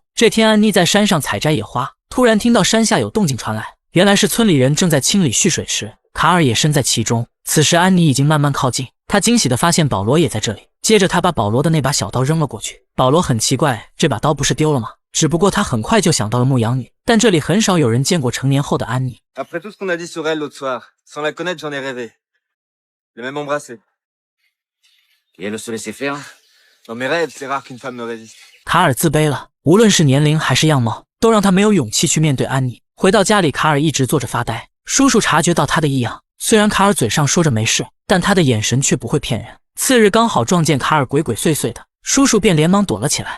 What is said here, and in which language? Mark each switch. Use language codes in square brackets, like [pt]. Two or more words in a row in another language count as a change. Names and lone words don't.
[zh] 这天安妮在山上采摘野花，突然听到山下有动静传来，原来是村里人正在清理蓄水池，卡尔也身在其中。此时安妮已经慢慢靠近，她惊喜地发现保罗也在这里，接着她把保罗的那把小刀扔了过去。保罗很奇怪，这把刀不是丢了吗？只不过他很快就想到了牧羊女，但这里很少有人见过成年后的安妮。 [fr] Après tout ce qu'on a dit sur elle l'autre soir, sans la connaître, j'en ai rêvé. Je l'ai même embrassée. Et elle se laissait faire? Dans mes rêves, c'est rare qu'une femme me résiste. [zh] 卡尔自卑了，无论是年龄还是样貌，都让他没有勇气去面对安妮。回到家里，卡尔一直坐着发呆。叔叔察觉到他的异样，虽然卡尔嘴上说着没事，但他的眼神却不会骗人。次日刚好撞见卡尔鬼鬼祟祟的，叔叔便连忙躲了起来。